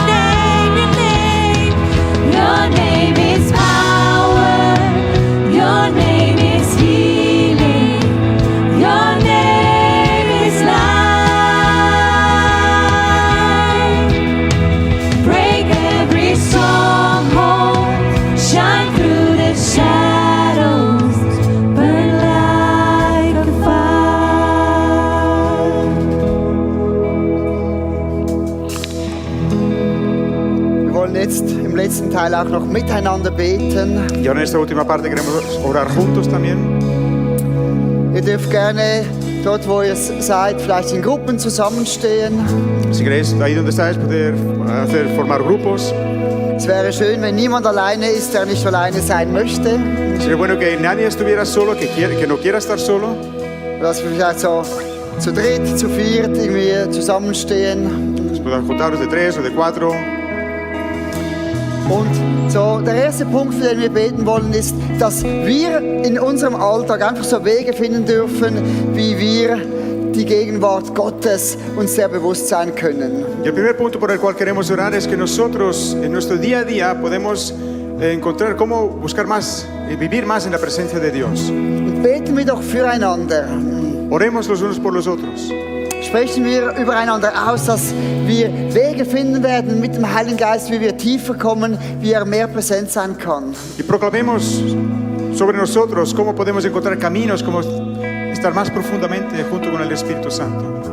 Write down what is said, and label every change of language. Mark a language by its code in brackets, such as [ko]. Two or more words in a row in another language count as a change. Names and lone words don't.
[en] Your name is power, your name is healing, your name is life. Break every stronghold, shine through the shadows, burn like a fire. [de] Wir wollen jetzt im letzten Teil auch noch miteinander beten. [es] Y ahora en esta última parte queremos orar juntos también. [de] Ihr dürft gerne dort, wo ihr seid, vielleicht in Gruppen zusammenstehen. [es] Si queréis, ahí donde estáis, poder formar grupos. [de] Es wäre schön, wenn niemand alleine ist, der nicht alleine sein möchte. [es] Sería bueno que nadie estuviera solo, que no quiera estar solo. [de] Dass wir vielleicht so zu dritt, zu viert irgendwie zusammenstehen. [es] Pues puedan juntaros de 3 o de 4. [de] Und so, der erste Punkt, für den wir beten wollen, ist, dass wir in unserem Alltag einfach so Wege finden dürfen, wie wir die Gegenwart Gottes uns sehr bewusst sein können. [es] Y el primer punto por el cual queremos orar es que nosotros en nuestro día a día podemos encontrar cómo buscar más, vivir más en la presencia de Dios. [de] Und beten wir doch füreinander. [es] Oremos los unos por los otros. [de] Sprechen wir übereinander aus, dass wir Wege finden werden mit dem Heiligen Geist, wie wir tiefer kommen, wie er mehr präsent sein kann. [es] Y proclamemos sobre nosotros cómo podemos encontrar caminos, cómo estar más profundamente junto con el Espíritu Santo.